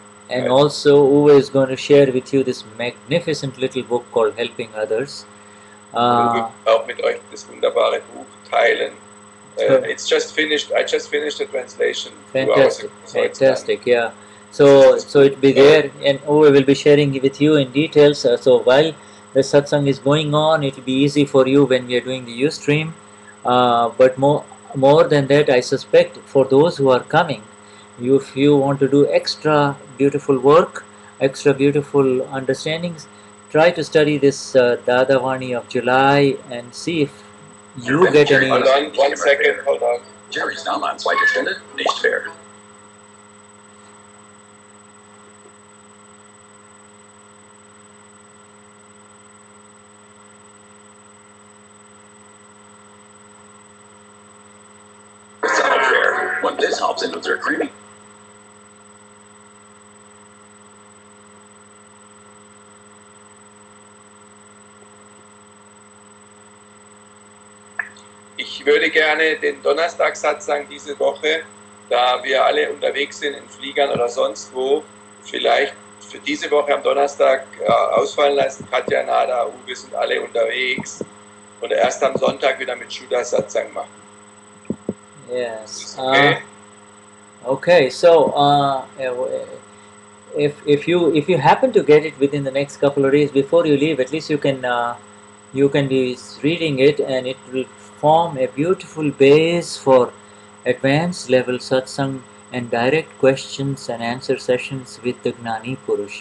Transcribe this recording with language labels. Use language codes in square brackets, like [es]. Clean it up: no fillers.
[en] And also Uwe is going to share with you this magnificent little book called Helping Others. [de] Uwe auch mit euch das wunderbare Buch teilen. [en] It's just finished. I just finished the translation. Fantastic, yeah. So it'll be there, and Uwe will be sharing it with you in details. So while the satsang is going on, it'll be easy for you when we are doing the Ustream. But more than that, I suspect for those who are coming, if you want to do extra beautiful work, extra beautiful understandings, try to study this Dadavani of July and see if you get any. Hold on, 1 second, hold on. [de] Jerry's Name an zweiter Stelle, nicht fair. [en] It's not fair when this hops into their creamy. [de] Ich würde gerne den Donnerstag-Satsang diese Woche, da wir alle unterwegs sind in Fliegern oder sonst wo, vielleicht für diese Woche am Donnerstag ausfallen lassen. Katja, Nada, Uwe sind alle unterwegs und erst am Sonntag wieder mit Shuddha-Satsang machen. [en] Yes. Okay. Okay. So if you happen to get it within the next couple of days before you leave, at least you can be reading it, and it will form a beautiful base for advanced level satsang and direct questions and answer sessions with the Gnani Purush.